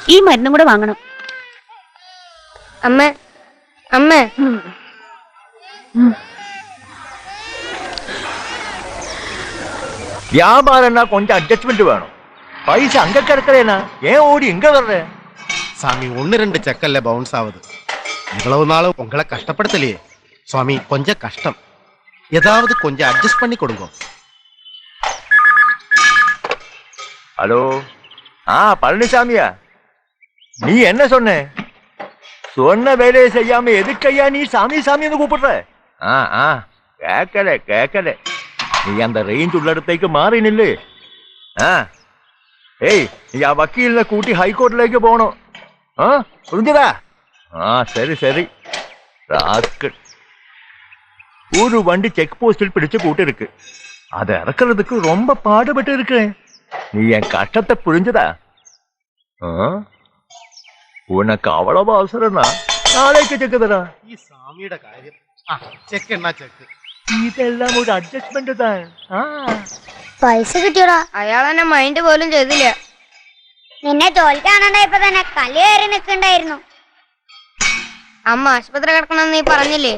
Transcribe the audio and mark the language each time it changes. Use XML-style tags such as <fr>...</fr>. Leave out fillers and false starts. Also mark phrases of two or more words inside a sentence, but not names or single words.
<ml>മരുന്നും കൂടെ വാങ്ങണം. അമ്മ അമ്മ</ml> <ta>வியாபாரம்னா கொஞ்சம் அட்ஜஸ்ட்மெண்ட் வேணும். பைசா அங்க கிடக்கிறேனா ஏன் ஓடி இங்க வர்ற? சாமி 1-2 செக்கல்ல பவுன்ஸ் ஆகுது. இவ்வளவு நாளும் உங்களை கஷ்டப்படுத்தலையே சுவாமி, கொஞ்சம் கஷ்டம். ஏதாவது கொஞ்சம் அட்ஜஸ்ட் பண்ணி கொடுங்க. ஹலோ, பழனிசாமியா, நீ என்ன சொன்ன? சொன்ன வேலையை செய்யாம எதுக்கையா நீ சாமி சாமின்னு கூப்பிடுற? கேட்கல. நீ அந்த ரேஞ்ச் உள்ள இடത്തേക്ക്</ta> <ml>മാറി നില്ല്. ഏയ്, നീ ആ വക്കീലിനെ കൂട്ടി ഹൈക്കോർട്ടിലേക്ക് പോകണോ?</ml> <ta>புரிஞ்சுதா? சரி. ராஸ்கல், ஒரு வண்டி செக் போஸ்டில் பிடிச்சு கூட்டிருக்கு. அதை இறக்குறதுக்கு ரொம்ப பாடுபட்டு இருக்கேன். நீ என் கஷ்டத்தை புரிஞ்சுதா? உனக்கு அவ்வளவு அவசரம்னா நாளைக்கு செக்கு தரா.</ta> <ml>ഈ സ്വാമിയുടെ കാര്യം ചെക്ക് എന്നാ ചെക്ക്. ഇതെല്ലാം ഒരു അഡ്ജസ്റ്റ്മെന്റ് താൻ. പൈസ കിട്ടിയോടാ. അയാൾ എന്നെ മൈൻഡ് പോലും ചെയ്തില്ല. നിന്നെ തോൽക്കാനുണ്ടായപ്പോ തന്നെ കല്ല് കയറി നിൽക്കണ്ടായിരുന്നു. അമ്മ ആശുപത്രി കിടക്കണമെന്ന് നീ പറഞ്ഞില്ലേ?</ml>